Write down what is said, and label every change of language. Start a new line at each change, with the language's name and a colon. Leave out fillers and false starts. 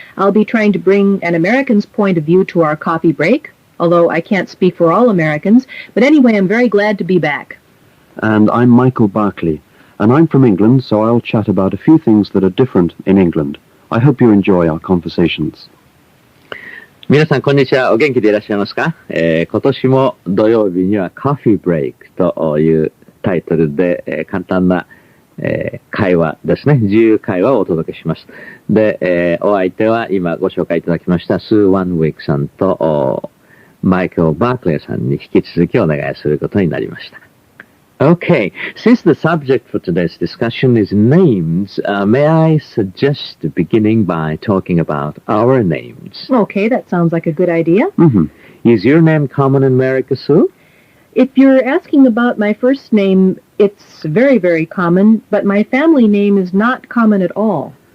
English: I'll be trying to bring an American's point of view to our coffee break, although I can't speak for all Americans. But anyway, I'm very glad to be back. And I'm Michael Barkley, and I'm from England, so I'll chat about a few things that are different in England. I hope you enjoy our conversations.
Japanese: 皆さん、こんにちは。お元気でいらっしゃいますか？今年も土曜日にはコフィーブレイクというタイトルで、簡単な、会話ですね。自由会話をお届けします。で、お相手は今ご紹介いただきましたスー・ワンウィークさんとマイケル・バークレーさんに引き続きお願いすることになりました。
English: Okay, since the subject for today's discussion is names, may I suggest beginning by talking about our names? Okay, that sounds like a good idea. Mm-hmm. Is your name common in America, Sue? If you're asking about my first name, it's very, very common, but my family name is not common at all.